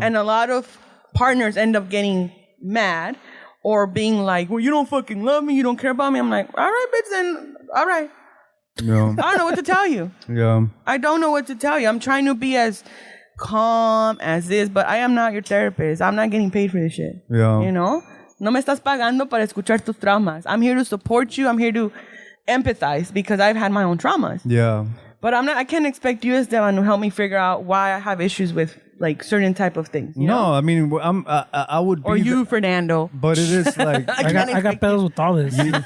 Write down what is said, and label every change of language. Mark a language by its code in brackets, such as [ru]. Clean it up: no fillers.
[en] And a lot of partners end up getting mad or being like, well, you don't fucking love me. You don't care about me. I'm like, all right, bitch, then all right. Yeah. I don't know what to tell you. Yeah. I don't know what to tell you. I'm trying to be as calm as this, but I am not your therapist. I'm not getting paid for this shit. Yeah. You know? [es] No me estás pagando para escuchar tus traumas. [en] I'm here to support you. I'm here to empathize because I've had my own traumas. Yeah. But I can't expect you, Esteban, to help me figure out why I have issues with like certain type of things. You know? No, I mean, I would be... Or you, Fernando. but it is like... I got pedals with all this.